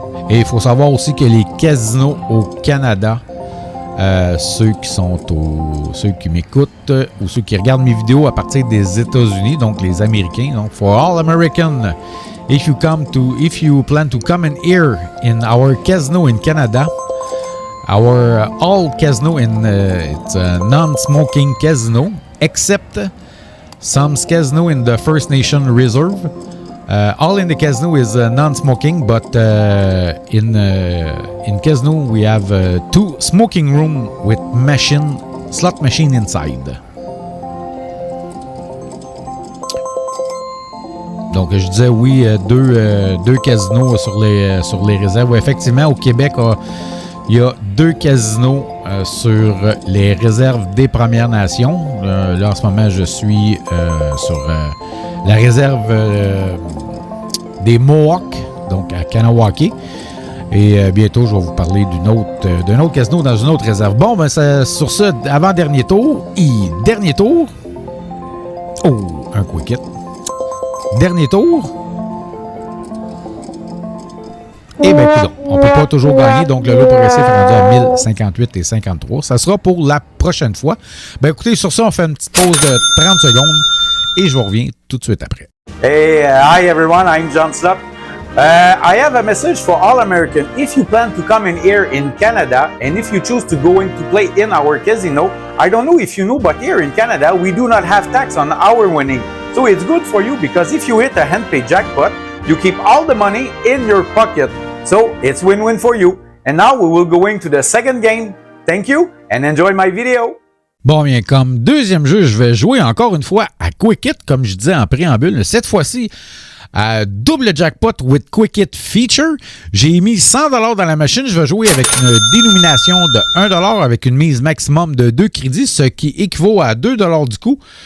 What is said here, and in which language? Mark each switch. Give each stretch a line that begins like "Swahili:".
French: Et il faut savoir aussi que les casinos au Canada, ceux qui m'écoutent ou ceux qui regardent mes vidéos à partir des États-Unis, donc les Américains, donc
English: for all American If you plan to come in here in our casino in Canada, our all casino it's a non-smoking casino, except some casino in the First Nation Reserve. All in the casino is non-smoking, but in casino we have 2 smoking room with slot machine inside.
French: Donc, je disais oui, deux casinos sur les réserves. Oui, effectivement, au Québec, il y a 2 casinos sur les réserves des Premières Nations. Là, en ce moment, je suis sur la réserve des Mohawks, donc à Kanawake. Et bientôt, je vais vous parler d'un autre casino dans une autre réserve. Bon, ben sur ce, avant-dernier tour. Dernier tour. Oh, un quick hit. Dernier tour. Eh bien, écoute, on ne peut pas toujours gagner, donc le lot progressif est rendu à 1058 et 53. Ça sera pour la prochaine fois. Ben écoutez, sur ça, on fait une petite pause de 30 secondes et je vous reviens tout de suite après.
English: Hey, hi everyone, I'm John Slop. I have a message for all Americans. If you plan to come in here in Canada, and if you choose to go in to play in our casino, I don't know if you know, but here in Canada, we do not have tax on our winning. So it's good for you because if you hit a hand-pay jackpot, you keep all the money in your pocket. So it's win-win for you. And now we will go into the second game. Thank you and enjoy my video.
French: Bon, bien, comme deuxième jeu, je vais jouer encore une fois à Quick Hit, comme je disais en préambule. Cette fois-ci, à double jackpot with Quick Hit feature. J'ai mis 100 $ dans la machine. Je vais jouer avec une dénomination de 1 $ avec une mise maximum de 2 crédits, ce qui équivaut à 2 $ du coup.